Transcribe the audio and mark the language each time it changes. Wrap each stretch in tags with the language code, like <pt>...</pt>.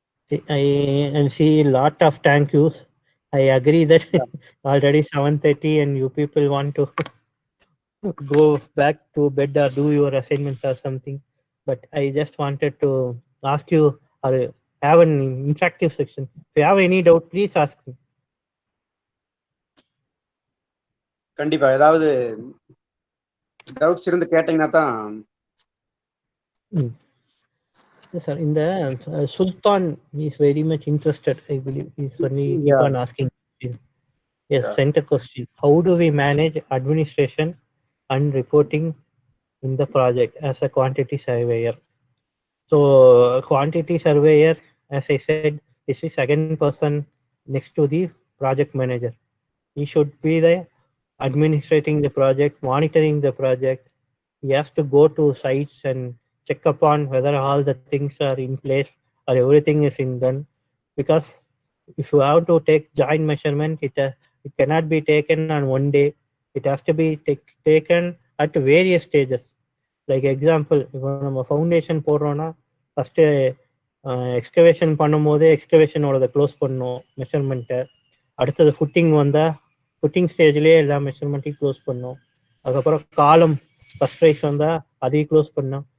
<en>I see a lot of thank yous. I agree that already 7:30 and you people want to go back to bed or do your assignments or something. But I just wanted to ask you or have an interactive section. If you have any doubt, please ask me.</en> <ta>கண்டிப்பா ஏதாவது doubts இருந்து கேட்டீங்கன்னா தான்.</ta> <en>Yes, sir. In the Sultan is very much interested. I believe he's only keep on asking. Yes, sent a question. How do we manage administration and reporting in the project as a quantity surveyor? So, quantity surveyor, as I said, is the second person next to the project manager. He should be the administrating the project, monitoring the project. He has to go to sites and check upon whether all the things are in place or everything is in done. Because if you have to take joint measurement, it cannot be taken on one day. It has to be taken at various stages.</en> <ta>Like example, இப்போ நம்ம foundation போடுறோம்னா first excavation பண்ணும்போது எக்ஸ்கவேஷனோட close பண்ணணும் மெஷர்மெண்ட்டை. அடுத்தது footing வந்தால் footing ஸ்டேஜ்லேயே எல்லா மெஷர்மெண்ட்டையும் close பண்ணணும். அதுக்கப்புறம் காலம் ஃபஸ்ட் ரைஸ் வந்தால் அதையும் க்ளோஸ் பண்ணோம்.</ta>